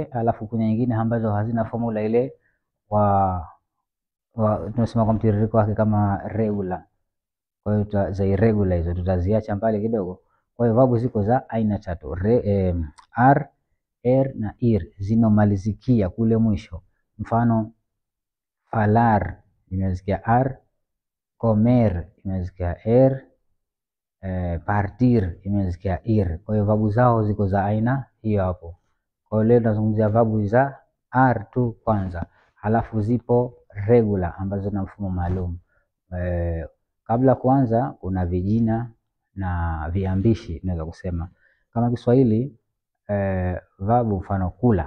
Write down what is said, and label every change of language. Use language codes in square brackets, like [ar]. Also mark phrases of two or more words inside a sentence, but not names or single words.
[sw] Alafu kuna nyingine ambazo hazina formula ile, tunasema kwa mtiririko wake kama regular. Kwa hiyo za irregular hizo tutaziacha mbali kidogo. Kwa hiyo verb ziko za aina tatu, r, r na ir, zinomalizikia kule mwisho. Mfano, falar imesikia r, comer imesikia r, partir imesikia ir. Kwa hiyo verb zao ziko za aina hiyo hapo. Kwa hiyo leo tunazungumzia verb za r tu kwanza, halafu zipo regular ambazo zina mfumo maalum. Kabla kuanza kuna vijina na viambishi. Naweza kusema kama Kiswahili, verb mfano kula.